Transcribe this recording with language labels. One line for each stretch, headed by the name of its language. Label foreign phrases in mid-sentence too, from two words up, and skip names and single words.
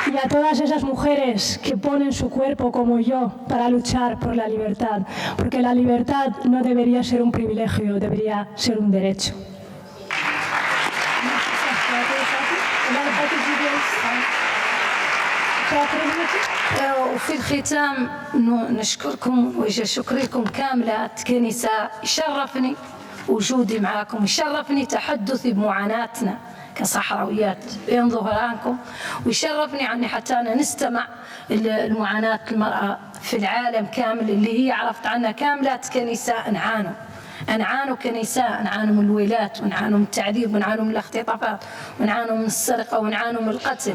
Spanish: todas esas mujeres que ponen su cuerpo como yo para luchar por la libertad, porque la libertad no debería ser un privilegio, debería ser un derecho.
Arabic: وفي الختام نشكركم وجه شكركم كاملات كنساء. يشرفني وجودي معكم، يشرفني تحدثي بمعاناتنا كصحراويات بين ظهرانكم، ويشرفني أني حتى أنا نستمع المعاناة المرأة في العالم كامل اللي هي عرفت عنها كاملات كنساء نعانوا كنساء، نعانوا من الويلات، ونعانوا من التعذيب، ونعانوا من الاختطافات، ونعانوا من السرقة، ونعانوا من القتل.